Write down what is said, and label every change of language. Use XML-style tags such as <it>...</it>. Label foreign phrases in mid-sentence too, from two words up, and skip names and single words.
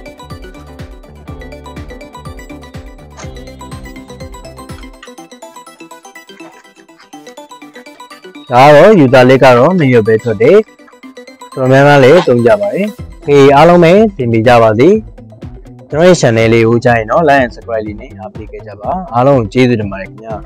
<my>ဒါကတော့ user လေးကတော့2ရက်ပဲထွက်တယ်တော်များများလည်းသုံးကြပါတယ်အားလုံးပဲသင်ပေးကြပါစေကျွန်တော်ရဲ့ channel လေးကိုကြားရင်တော့</my> <en>like and subscribe</en> <my>လေးနဲ့အားပေးခဲ့ကြပါအားလုံးကိုကျေးဇူးတင်ပါတယ်ခင်ဗျာ</my>